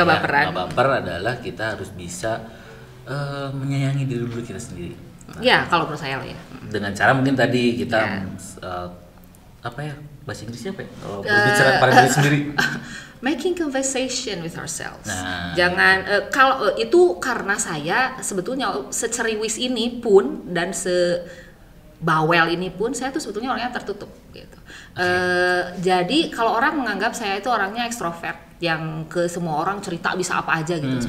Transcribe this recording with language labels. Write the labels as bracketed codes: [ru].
[id] Nggak baper adalah kita harus bisa menyayangi diri dulu kita sendiri. Ya, kalau menurut saya lah ya. Dengan cara mungkin tadi kita apa ya, bahasa Inggrisnya apa ya? Kalau berbicara pada diri sendiri. [en] Making conversation with ourselves. [id] Nah, jangan kalau itu, karena saya sebetulnya seceriwis ini pun dan sebawel ini pun saya tuh sebetulnya orangnya tertutup gitu. Jadi kalau orang menganggap saya itu orangnya ekstrovert yang ke semua orang cerita bisa apa aja gitu.